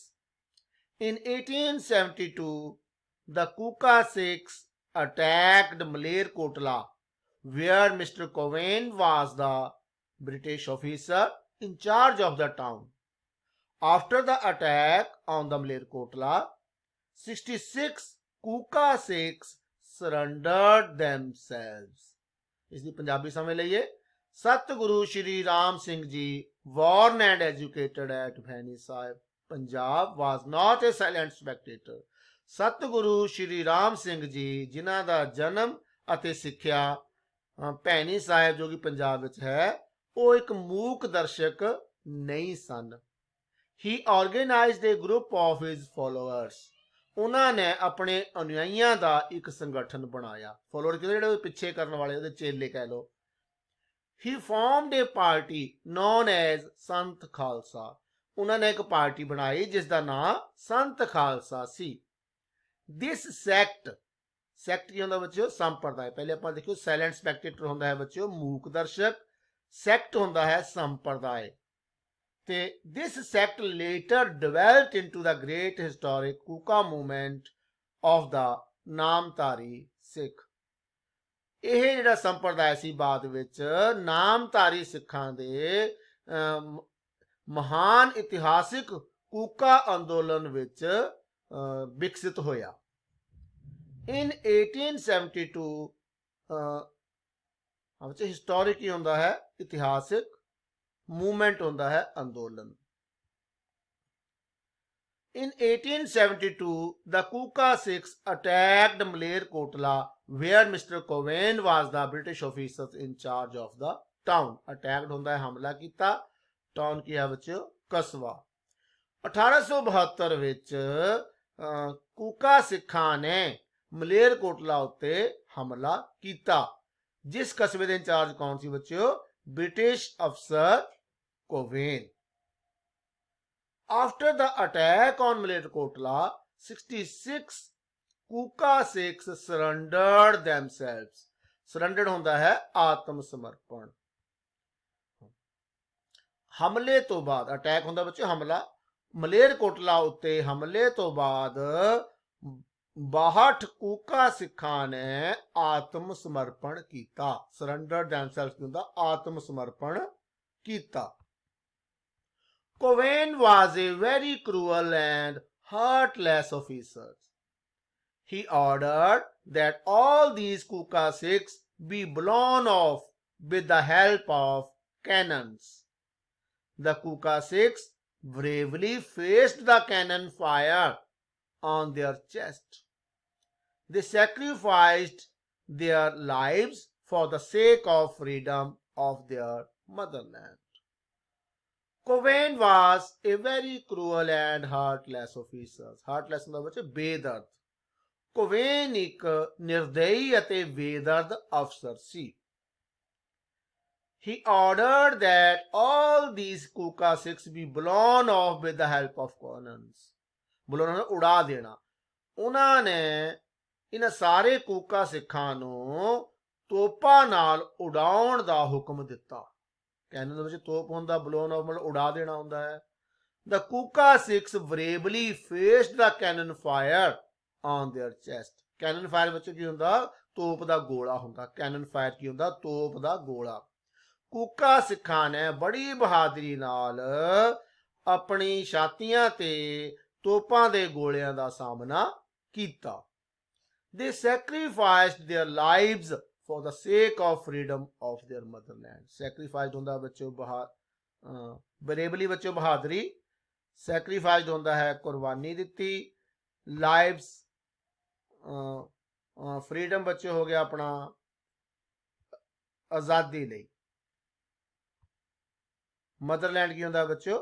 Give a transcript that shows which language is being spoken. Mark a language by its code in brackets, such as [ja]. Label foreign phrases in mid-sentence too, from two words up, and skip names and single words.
[en] In 1872, the Kuka Sikhs attacked Malerkotla, where Mr. Cowen was the British officer in charge of the town. After the attack on the Malerkotla, 66 Kuka Sikhs surrendered themselves. [pa] ਇਸ ਦੀ ਪੰਜਾਬੀ ਸਮਝ ਲਈਏ। ਸਤਿਗੁਰੂ ਸ਼੍ਰੀ ਰਾਮ ਸਿੰਘ ਜੀ, [en] born and educated at ਭੈਣੀ ਸਾਹਿਬ, ਪੰਜਾਬ, was not a silent spectator. [pa] ਸਤਿਗੁਰੂ ਸ਼੍ਰੀ ਰਾਮ ਸਿੰਘ ਜੀ, ਜਿਨ੍ਹਾਂ ਦਾ ਜਨਮ ਅਤੇ ਸਿੱਖਿਆ ਭੈਣੀ ਸਾਹਿਬ ਜੋ ਕਿ ਪੰਜਾਬ ਵਿੱਚ ਹੈ, ਉਹ ਇੱਕ ਮੂਕ ਦਰਸ਼ਕ ਨਹੀਂ ਸਨ। [en] He organized a group of his followers. [pa] ਉਹਨਾਂ ਨੇ ਆਪਣੇ ਅਨੁਯਾਈਆਂ ਦਾ ਇੱਕ ਸੰਗਠਨ ਬਣਾਇਆ। ਫੋਲੋਅਰ ਜਿਹੜੇ ਪਿੱਛੇ ਕਰਨ ਵਾਲੇ, ਉਹਦੇ ਚੇਲੇ ਕਹਿ ਲਓ। [en] He formed a party known as ਸੰਤ ਖਾਲਸਾ। [pa] ਉਹਨਾਂ ਨੇ ਇੱਕ ਪਾਰਟੀ ਬਣਾਈ ਜਿਸ ਦਾ ਨਾਮ ਸੰਤ ਖਾਲਸਾ ਸੀ। [en] This sect [pa] ਕੀ ਹੁੰਦਾ ਬੱਚਿਓ? ਸੰਪਰਦਾਇ। ਪਹਿਲੇ ਆਪਾਂ ਦੇਖਿਓ [en] silent spectator [pa] ਹੁੰਦਾ ਹੈ ਬੱਚਿਓ ਮੂਕ ਦਰਸ਼ਕ, ਸੈਕਟ ਹੁੰਦਾ ਹੈ ਸੰਪਰਦਾਇ। [en] ਤੇ this sect later developed into the great historic Kuka movement of the ਨਾਮਧਾਰੀ ਸਿੱਖ। [pa] ਇਹ ਜਿਹੜਾ ਸੰਪਰਦਾਇ ਸੀ ਬਾਅਦ ਵਿੱਚ ਨਾਮਧਾਰੀ ਸਿੱਖਾਂ ਦੇ ਮਹਾਨ ਇਤਿਹਾਸਿਕ ਕੂਕਾ ਅੰਦੋਲਨ ਵਿੱਚ ਵਿਕਸਿਤ ਹੋਇਆ। In 1872 ਹਿਸਟੋਰਿਕ ਹੀ ਹੁੰਦਾ ਹੈ, ਇਤਿਹਾਸਿਕ, [hi] मूवमेंट होता है अंदोलन। [en] In 1872, the Kuka Sikhs attacked Malerkotla, where Mr. Cowen was the British officer in charge of the town. [hi] Attacked होता है, हमला किया। टाउन की है बच्चों कस्बा। [pa] 1872 ਵਿੱਚ ਕੂਕਾ ਸਿੱਖਾਂ ਨੇ ਮਲੇਰਕੋਟਲਾ ਉੱਤੇ ਹਮਲਾ ਕੀਤਾ। ਜਿਸ ਕਸਬੇ ਦੇ ਇੰਚਾਰਜ ਕੌਣ ਸੀ ਬੱਚਿਓ? [en] British officer [pa] Cowen. [en] After the attack on Malerkotla, 66 Kuka Sikhs surrendered themselves. [pa] Surrendered ਹੁੰਦਾ ਹੈ ਆਤਮ ਸਮਰਪਣ। ਹਮਲੇ ਤੋਂ ਬਾਅਦ, ਅਟੈਕ ਹੁੰਦਾ ਬੱਚੇ ਹਮਲਾ, ਮਲੇਰਕੋਟਲਾ ਉੱਤੇ ਹਮਲੇ ਤੋਂ ਬਾਅਦ 62 ਕੂਕਾ ਸਿੱਖਾਂ ਨੇ ਆਤਮ ਸਮਰਪਣ ਕੀਤਾ। [en] Surrendered themselves [pa] ਹੁੰਦਾ ਆਤਮ ਸਮਰਪਣ ਕੀਤਾ। [en] Cowen was a very cruel and heartless officer. He ordered that all these Kuka Sikhs be blown off with the help of cannons. The Kuka Sikhs bravely faced the cannon fire on their chest. They sacrificed their lives for the sake of freedom of their motherland. Cowen was a very cruel and heartless officer. [pa] Heartless ਹੁੰਦਾ ਬੱਚੇ ਬੇਦਰਦ। Cowen ਇੱਕ ਨਿਰਦਈ ਅਤੇ ਬੇਦਰਦ ਅਫਸਰ ਸੀ। [en] He ordered that all these Kuka Sikhs be blown off with the help of cannons. [pa] blown ਉਡਾ ਦੇਣਾ। ਉਹਨਾਂ ਨੇ ਇਹਨਾਂ ਸਾਰੇ ਕੂਕਾ ਸਿੱਖਾਂ ਨੂੰ ਤੋਪਾਂ ਨਾਲ ਉਡਾਉਣ ਦਾ ਹੁਕਮ ਦਿੱਤਾ। ਕੈਨਨ ਦੇ ਵਿੱਚ ਤੋਪ ਹੁੰਦਾ, [en] blown off [pa] ਮਤਲਬ ਉਡਾ ਦੇਣਾ ਹੁੰਦਾ ਹੈ। [en] The Kuka Sikhs bravely faced the cannon fire on their chest. Cannon fire [pa] ਵਿੱਚ ਕੀ ਹੁੰਦਾ? ਤੋਪ ਦਾ ਗੋਲਾ ਹੁੰਦਾ। [en] cannon fire [pa] ਕੀ ਹੁੰਦਾ? ਤੋਪ ਦਾ ਗੋਲਾ। ਕੂਕਾ ਸਿੱਖਾਂ ਨੇ ਬੜੀ ਬਹਾਦਰੀ ਨਾਲ ਆਪਣੀ ਛਾਤੀਆਂ ਤੇ ਤੋਪਾਂ ਦੇ ਗੋਲਿਆਂ ਦਾ ਸਾਹਮਣਾ ਕੀਤਾ। [en] They sacrificed their lives for the sake of freedom of their motherland. [pa] Sacrificed ਹੁੰਦਾ ਬੱਚੋ ਬਰੇਬਲੀ ਬੱਚੋ ਬਹਾਦਰੀ। Sacrificed ਹੁੰਦਾ ਹੈ ਕੁਰਬਾਨੀ ਦਿੱਤੀ। [en] Lives freedom [pa] ਬੱਚੋ ਹੋ ਗਿਆ ਆਪਣਾ ਆਜ਼ਾਦੀ ਲਈ। ਮਦਰਲੈਂਡ ਕੀ ਹੁੰਦਾ ਬੱਚੋ?